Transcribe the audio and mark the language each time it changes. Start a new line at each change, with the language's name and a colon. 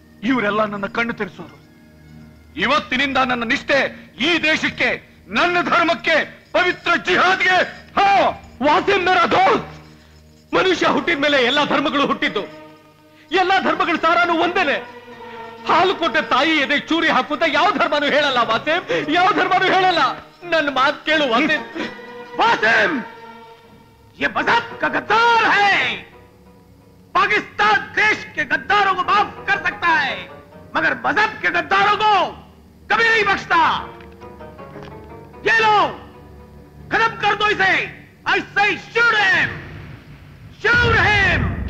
Kannada: ಇವರೆಲ್ಲ ನನ್ನ ಕಣ್ಣು ತೆರೆಸೋರು. ಇವತ್ತಿನಿಂದ ನನ್ನ ನಿಷ್ಠೆ ಈ ದೇಶಕ್ಕೆ, ನನ್ನ ಧರ್ಮಕ್ಕೆ, ಪವಿತ್ರ ಜಿಹಾದ್ಗೆ. ವಾಸಿಂ
Hindi: ಮೇರಾ ದೋಸ್ತ್,
Kannada: ಮನುಷ್ಯ ಹುಟ್ಟಿದ ಮೇಲೆ ಎಲ್ಲಾ ಧರ್ಮಗಳು ಹುಟ್ಟಿದ್ದು, ಎಲ್ಲಾ ಧರ್ಮಗಳ ಸಾರಾನು ಒಂದೇನೆ. ಹಾಲು ಕೊಟ್ಟ ತಾಯಿ ಎದೆ ಚೂರಿ ಹಾಕುತ್ತಾ ಯಾವ ಧರ್ಮನೂ ಹೇಳಲ್ಲ ವಾಸಿಂ, ಯಾವ ಧರ್ಮನೂ ಹೇಳಲ್ಲ. ನನ್ನ ಮಾತು ಕೇಳು ವಾಸಿಂ.
Hindi: वासिम, ये मजहब का गद्दार है. पाकिस्तान देश के गद्दारों को माफ कर सकता है, मगर मजहब के गद्दारों को कभी नहीं बख्शता. ये लो, खत्म कर दो इसे.
English: I say shoot him, shoot him.